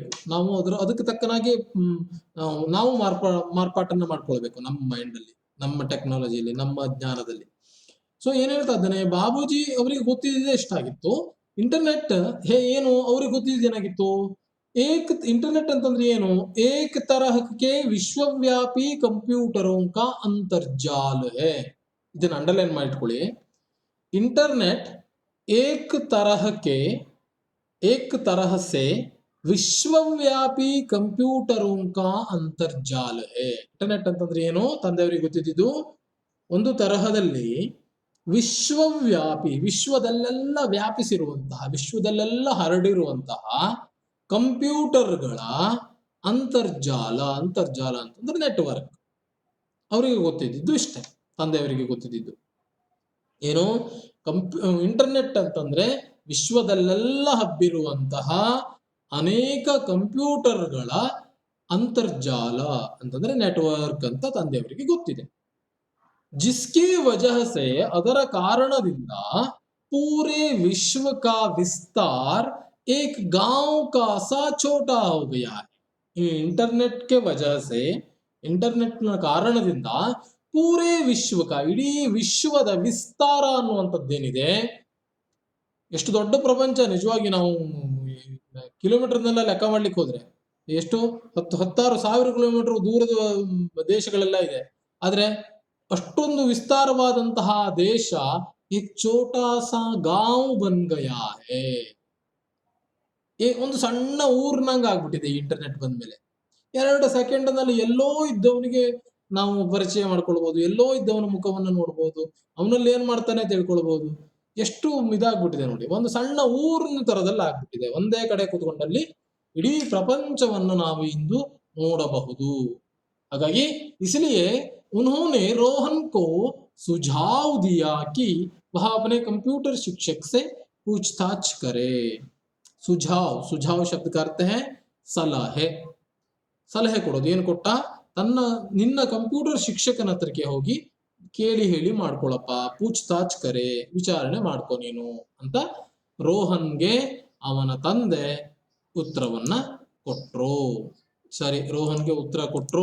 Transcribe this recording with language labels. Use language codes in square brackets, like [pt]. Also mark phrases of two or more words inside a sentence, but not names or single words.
[kn] ನಾವು ಅದಕ್ಕೆ ತಕ್ಕನಾಗಿ ನಾವು ಮಾರ್ಪಾಟನ್ನ ಮಾಡ್ಕೊಳ್ಬೇಕು ನಮ್ಮ ಮೈಂಡ್ ಅಲ್ಲಿ, ನಮ್ಮ ಟೆಕ್ನಾಲಜಿಯಲ್ಲಿ, ನಮ್ಮ ಜ್ಞಾನದಲ್ಲಿ. ಸೊ ಏನ್ ಹೇಳ್ತಾ ಇದ್ದಾನೆ, ಬಾಬೂಜಿ ಅವರಿಗೆ ಗೊತ್ತಿದ್ದೇ ಇಷ್ಟಾಗಿತ್ತು. ಇಂಟರ್ನೆಟ್ ಏನು ಅವ್ರಿಗೆ ಗೊತ್ತಿದ್ದೇನಾಗಿತ್ತು, इंटरनेट ಅಂತಂದ್ರೆ ಏನು, [hi] एक तरह के विश्वव्यापी कंप्यूटरों का अंतर्जाल है. [kn] ಇದನ್ನ ಅಂಡರ್ಲೈನ್ ಮಾಡಿಟ್ಕೊಳ್ಳಿ. [hi] इंटरनेट एक तरह के एक तरह से विश्वव्यापी कंप्यूटरों का अंतर्जाल है. [kn] ಇಂಟರ್ನೆಟ್ ಅಂತಂದ್ರೆ ಏನು ತಂದೆಯವರಿಗೆ ಗೊತ್ತಿದ್ದು, ಒಂದು ತರಹದಲ್ಲಿ ವಿಶ್ವವ್ಯಾಪಿ, ವಿಶ್ವದಲ್ಲೆಲ್ಲ ವ್ಯಾಪಿಸಿರುವಂತಹ, ವಿಶ್ವದಲ್ಲೆಲ್ಲ ಹರಡಿರುವಂತಹ ಕಂಪ್ಯೂಟರ್ಗಳ ಅಂತರ್ಜಾಲ. ಅಂತರ್ಜಾಲ ಅಂತಂದ್ರೆ ನೆಟ್ವರ್ಕ್. ಅವರಿಗೆ ಗೊತ್ತಿದ್ದು ಇಷ್ಟೇ, ತಂದೆಯವರಿಗೆ ಗೊತ್ತಿದ್ದು ಏನು, ಇಂಟರ್ನೆಟ್ ಅಂತಂದ್ರೆ ವಿಶ್ವದಲ್ಲೆಲ್ಲ ಹಬ್ಬಿರುವಂತಹ ಅನೇಕ ಕಂಪ್ಯೂಟರ್ಗಳ ಅಂತರ್ಜಾಲ ಅಂತಂದ್ರೆ ನೆಟ್ವರ್ಕ್ ಅಂತ ತಂದೆಯವರಿಗೆ ಗೊತ್ತಿದೆ. [hi] जिसकी वजह से, [kn] ಅದರ ಕಾರಣದಿಂದ [hi] पूरे विश्व का विस्तार एक गांव का सा छोटा हो गया है. इंटरनेट के वजह से, [kn] इंटरनेट ನ ಕಾರಣದಿಂದ ಪೂರೇ ವಿಶ್ವಕ, ಇಡೀ ವಿಶ್ವದ ವಿಸ್ತಾರ ಅನ್ನುವಂಥದ್ದೇನಿದೆ, ಎಷ್ಟು ದೊಡ್ಡ ಪ್ರಪಂಚ. ನಿಜವಾಗಿ ನಾವು ಕಿಲೋಮೀಟರ್ನೆಲ್ಲ ಲೆಕ್ಕ ಮಾಡ್ಲಿಕ್ಕೆ ಹೋದ್ರೆ ಎಷ್ಟು ಹತ್ತಾರು ಸಾವಿರ ಕಿಲೋಮೀಟರ್ ದೂರದ ದೇಶಗಳೆಲ್ಲ ಇದೆ. ಆದ್ರೆ ಅಷ್ಟೊಂದು ವಿಸ್ತಾರವಾದಂತಹ ದೇಶ [hi] एक छोटा सा गांव बन गया है. [kn] ಒಂದು ಸಣ್ಣ ಊರ್ನಂಗ ಆಗ್ಬಿಟ್ಟಿದೆ ಇಂಟರ್ನೆಟ್ ಬಂದ್ಮೇಲೆ. 2 ಸೆಕೆಂಡ್ ನಲ್ಲಿ ಎಲ್ಲೋ ಇದ್ದವನಿಗೆ ನಾವು ಪರಿಚಯ ಮಾಡ್ಕೊಳ್ಬಹುದು, ಎಲ್ಲೋ ಇದ್ದವನ ಮುಖವನ್ನು ನೋಡ್ಬೋದು, ಅವನಲ್ಲಿ ಏನ್ ಮಾಡ್ತಾನೆ ತಿಳ್ಕೊಳ್ಬಹುದು. ಎಷ್ಟು ಇದಾಗ್ಬಿಟ್ಟಿದೆ ನೋಡಿ, ಒಂದು ಸಣ್ಣ ಊರಿನ ತರದಲ್ಲಿ ಆಗ್ಬಿಟ್ಟಿದೆ. ಒಂದೇ ಕಡೆ ಕೂತ್ಕೊಂಡಲ್ಲಿ ಇಡೀ ಪ್ರಪಂಚವನ್ನು ನಾವು ಇಂದು ನೋಡಬಹುದು. [hi] ಹಾಗಾಗಿ इसलिए उन्होंने रोहन को सुझाव दिया कि वह अपने कंप्यूटर शिक्षक से पूछताछ करे. सुझाव, सुझाव शब्द का अर्थ है सलाहे. [kn] ಸಲಹೆ ಕೊಡೋದು. ಏನು ಕೊಟ್ಟ, ನಿನ್ನ ಕಂಪ್ಯೂಟರ್ ಶಿಕ್ಷಕನ ಹತ್ರಕ್ಕೆ ಹೋಗಿ ಕೇಳಿ ಹೇಳಿ ಮಾಡ್ಕೊಳಪ್ಪ, [hi] पूछताछ करे, [kn] ವಿಚಾರಣೆ ಮಾಡ್ಕೊ ನೀನು ಅಂತ ರೋಹನ್ಗೆ ಅವನ ತಂದೆ ಉತ್ತರವನ್ನ ಕೊಟ್ರು. ಸರಿ, ರೋಹನ್ಗೆ ಉತ್ತರ ಕೊಟ್ರು.